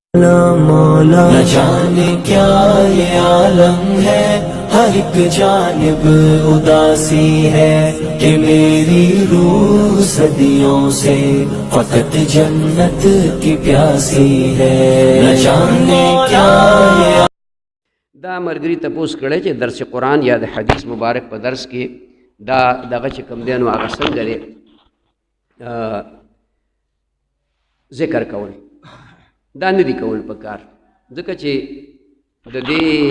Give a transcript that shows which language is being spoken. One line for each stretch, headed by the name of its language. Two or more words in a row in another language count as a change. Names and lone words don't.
Hindi: मौला न जाने क्या ये आलम है, हर एक जानिब उदासी है कि मेरी रूह सदियों से फकत जन्नत की प्यासी है। न जाने क्या ये
Pashto: دا مرګري تپوس کړی چې درس قرآن یا د حدیث مبارک په درس کې دا دغه چې کوم دی نو هغه څنګه دی ذکر کول دا نه دي کول پکار ځکه چې د دې